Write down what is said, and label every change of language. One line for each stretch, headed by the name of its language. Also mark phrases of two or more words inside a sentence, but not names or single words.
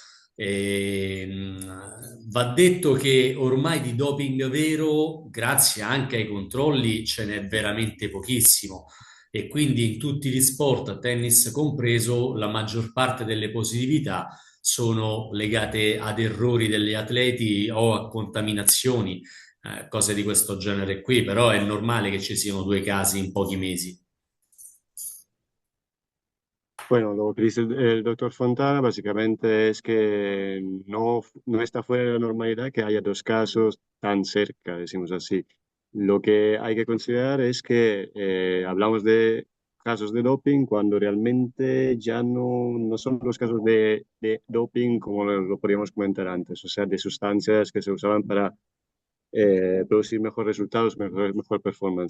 Italian: Va detto che ormai di doping vero, grazie anche ai controlli, ce n'è veramente pochissimo e quindi in tutti gli sport, tennis compreso, la maggior parte delle positività sono legate ad errori degli atleti o a contaminazioni, cose di questo genere qui, però è normale che ci siano 2 casi in pochi mesi.
Spanish: Bueno, lo que dice el doctor Fontana básicamente es que no está fuera de la normalidad que haya 2 casos tan cerca, decimos así. Lo que hay que considerar es que hablamos de casos de doping cuando realmente ya no son los casos de doping como lo podríamos comentar antes, o sea, de sustancias que se usaban para producir mejores resultados, mejor performance.